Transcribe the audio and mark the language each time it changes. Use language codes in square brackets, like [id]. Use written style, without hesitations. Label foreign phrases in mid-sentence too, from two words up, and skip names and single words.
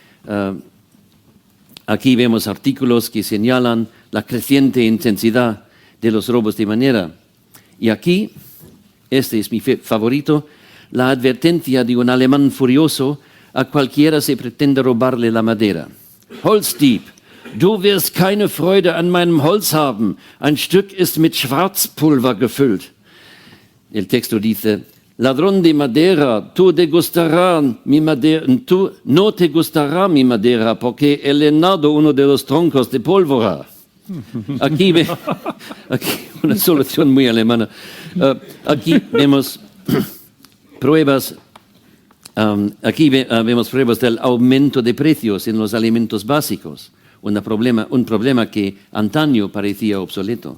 [es] Aquí vemos artículos que señalan la creciente intensidad de los robos de madera. Y aquí, este es mi favorito, la advertencia de un alemán furioso a cualquiera se pretende robarle la madera. [de] Holzdieb, du wirst keine Freude an meinem Holz haben. Ein Stück ist mit Schwarzpulver gefüllt. [es] El texto dice, ladrón de madera, tú no te gustará mi madera porque he llenado uno de los troncos de pólvora. Aquí una solución muy alemana. Aquí vemos pruebas del aumento de precios en los alimentos básicos, un problema que antaño parecía obsoleto.